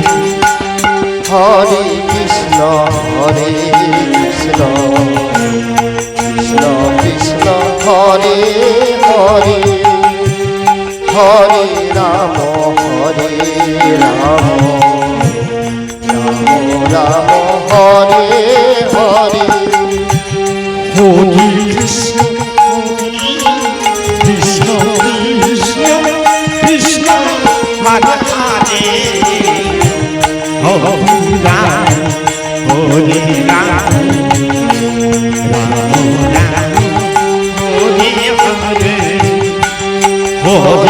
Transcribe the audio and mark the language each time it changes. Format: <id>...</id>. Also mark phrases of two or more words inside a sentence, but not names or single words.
<sa>হরে কৃষ্ণ হরে কৃষ্ণ কৃষ্ণ কৃষ্ণ হরে হরে হরে রাম হরে রাম রাম রাম হরে হরে হরি কৃষ্ণ কৃষ্ণ কৃষ্ণ কৃষ্ণ হরে হরে হরে রাম হরে রাম রাম রাম হরে হরে হরে</sa>